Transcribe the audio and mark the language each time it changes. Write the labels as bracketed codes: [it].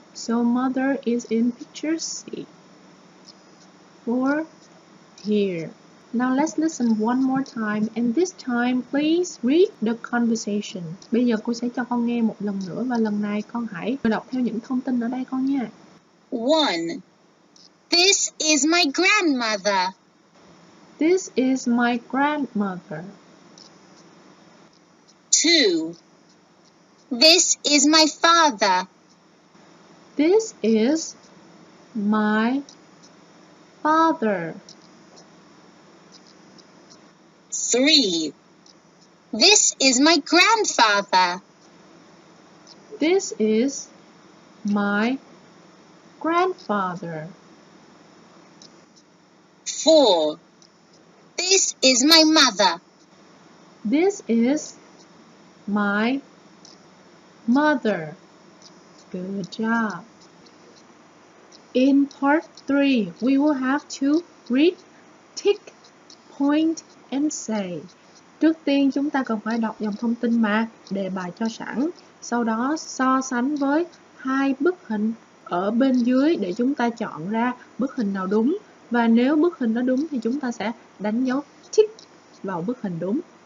[en] So mother is in picture C. 4 here. Now let's listen one more time, and this time please read the conversation. [vi] Bây giờ cô sẽ cho con nghe một lần nữa, và lần này con hãy đọc theo những thông tin ở đây con nha. [en] 1. This is my grandmother. This is my grandmother. 2. This is my father. This is my father. 3. This is my grandfather. This is my grandfather. 4. This is my mother. This is my mother. Good job. In part 3, we will have to read, tick, point, and say. [vi] Trước tiên chúng ta cần phải đọc dòng thông tin mà đề bài cho sẵn. Sau đó so sánh với hai bức hình ở bên dưới để chúng ta chọn ra bức hình nào đúng. Và nếu bức hình đó đúng thì chúng ta sẽ đánh dấu tick vào bức hình đúng.